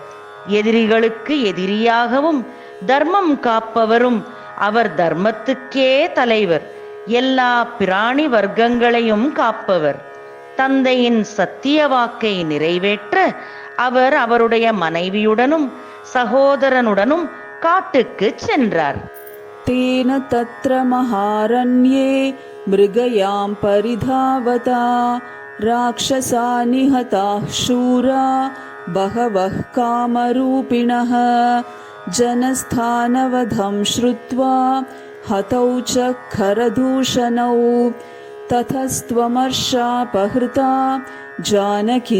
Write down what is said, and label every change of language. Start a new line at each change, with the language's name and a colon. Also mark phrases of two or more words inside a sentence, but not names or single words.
Tamil: எதிரிகளுக்கு எதிரியாகவும் தர்மம் காப்பவரும் அவர். தர்மத்துக்கே தலைவர், எல்லா பிராணி வர்க்கங்களையும் காப்பவர். தந்தையின் சத்திய வாக்கை நிறைவேற்ற அவர் அவருடைய மனைவியுடனும் சகோதரனுடனும் காட்டுக்கு சென்றார்.
Sanskrit: तेन तत्र महारण्ये मृगयां परिधावता राक्षसा निहताः शूरा बहवः कामरूपिणः जनस्थानवधं श्रुत्वा हतौ च खरदूषणौ ततस्त्वमर्षापहृता जानकी